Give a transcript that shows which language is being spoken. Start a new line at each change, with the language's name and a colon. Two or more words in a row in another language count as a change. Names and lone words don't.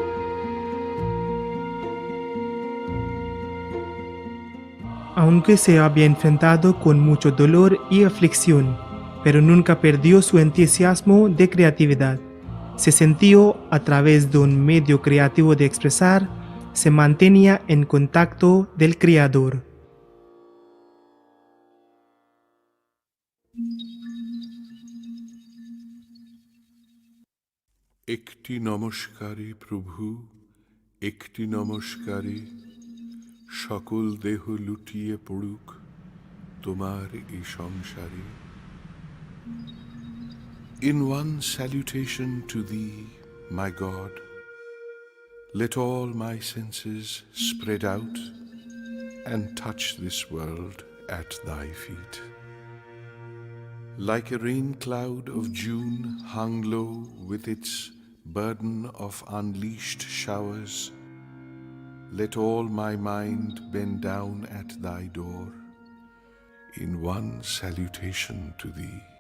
Spanish: Aunque se había enfrentado con mucho dolor y aflicción, pero nunca perdió su entusiasmo de creatividad. Se sintió a través de un medio creativo de expresar, se mantenía en contacto del Creador.
Bangla: একটি নমস্কারে প্রভু, একটি নমস্কারে সকল দেহ লুটিয়ে পড়ুক তোমার এই সংসারে।
English: In one salutation to thee, my God, let all my senses spread out and touch this world at thy feet. Like a rain cloud of June hung low with its burden of unleashed showers, let all my mind bend down at thy door in one salutation to thee.